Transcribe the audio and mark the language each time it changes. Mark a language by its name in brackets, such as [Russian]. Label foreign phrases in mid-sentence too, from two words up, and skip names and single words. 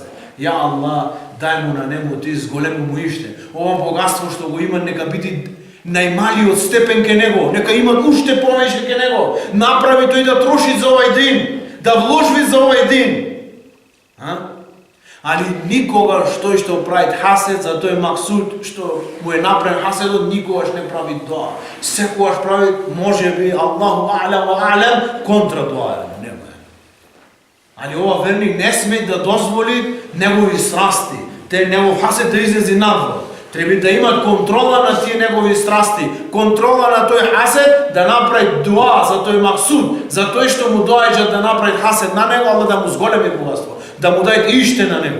[Arabic] يا الله, [Macedonian] дај му на нему ти зголемо му иште, ова богатство што го има нека биде најмалиот степен ке него, нека има уште повеќе ке него, направи тој да троши за овај дин, да вложи за овај дин. Али никогаш тој што прави хасед за тој максуд што му е направен хаседот, никогаш не прави доа. Секогаш прави можеби [Arabic] الله أعلم وأعلم [Macedonian] контра доа. Али ова верник не сме да дозволи негови страсти, те негов хасед да излези надвор. Треба да има контрола на тие негови страсти, контрола на тој хасед да направи дуа за тој максуд, за тој што му доаѓа да направи хасед на него, ала да му зголеми богатство, да му дај иште на него.